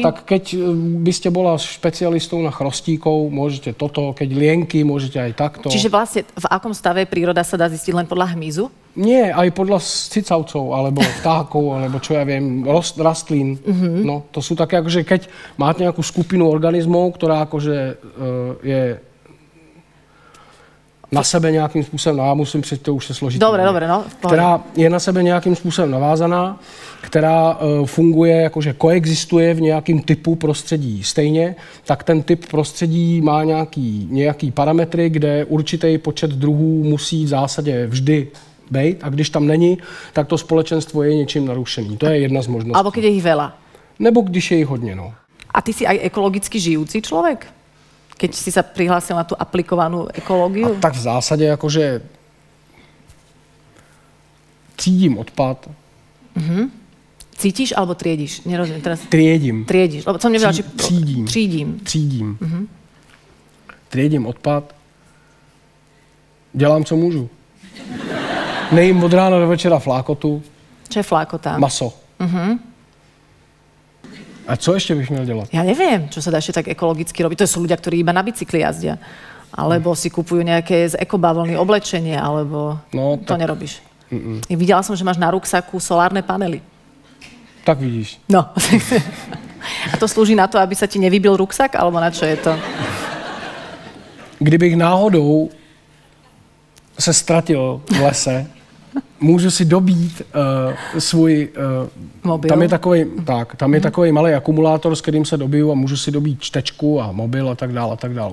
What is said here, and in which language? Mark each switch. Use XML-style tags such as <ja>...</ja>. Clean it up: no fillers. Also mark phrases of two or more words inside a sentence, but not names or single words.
<sk>sa, tak keď by ste bola špecialistou na chrostíkov, môžete toto, keď lienky, môžete aj takto. Čiže vlastne v akom stave príroda sa dá zistiť len podľa hmyzu? Nie, aj podľa cicavcov, alebo vtákov, alebo čo ja viem, rastlín. No, to sú také, akože keď máte nejakú skupinu organizmov, ktorá akože je na sebe</sk> <cs>nějakým způsobem, já musím přijít, to už se složitý.</cs> <sk>Dobre, no.</sk> <cs>Která je na sebe nějakým způsobem navázaná, která funguje, jakože koexistuje v nějakým typu prostředí stejně, tak ten typ prostředí má nějaký parametry, kde určitý počet druhů musí v zásadě vždy bejt a když tam není, tak to společenstvo je něčím narušený. To je jedna z možností.</cs> <sk>Alebo keď je ich veľa.</sk> <cs>Nebo když je jich hodně, no.</cs> <sk>A ty si aj ekologicky žijúci človek? Keď si sa prihlásil na tú aplikovanú ekológiu?</sk> <cs>A tak v zásadě jakože třídím odpad.</cs> <sk>Cítiš alebo triediš? Nerozumiem teraz. Triedím. Triediš. Lebo som nevedela, či...</sk> <cs>Třídím.</cs> <sk>Triedím odpad.</sk> <cs>Dělám, co můžu. Nejím od rána do večera flákotu.</cs> <sk>Čo je flákota?</sk> <cs>Maso. A co ještě bych měl dělat?</cs> <sk>Ja neviem, čo sa dá ešte tak ekologicky robiť. To sú ľudia, ktorí iba na bicykli jazdia. Alebo si kupujú nejaké z ekobavlny oblečenie, alebo No, to nerobíš. Videla som, že máš na ruksaku solárne panely. Tak vidíš. No. A to slúži na to, aby sa ti nevybil ruksak, alebo na čo je to?</sk> <cs>Kdybych náhodou se ztratil v lese, můžu si dobít svůj...</cs> <sk>Mobil.</sk> <cs>Tam je takový malý akumulátor, s kterým se dobiju a můžu si dobít čtečku a mobil a tak dále, a tak dále.</cs>